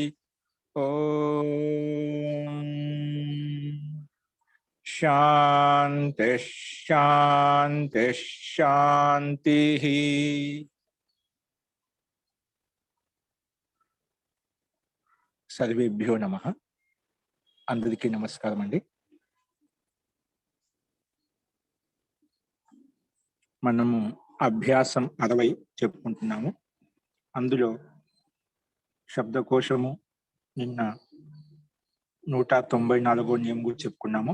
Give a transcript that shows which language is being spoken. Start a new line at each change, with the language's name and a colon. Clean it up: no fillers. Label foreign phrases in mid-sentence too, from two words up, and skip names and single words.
Sanskrit: ओम शांति शांति शांति। सर्वेभ्यो नमः।
Telugu: అందరికీ నమస్కారం అండీ। మనము అభ్యాసం 60 చెప్పుకుంటున్నాము. అందులో శబ్దకోశము నిన్న 194వ నియమం గురించి చెప్పుకున్నాము.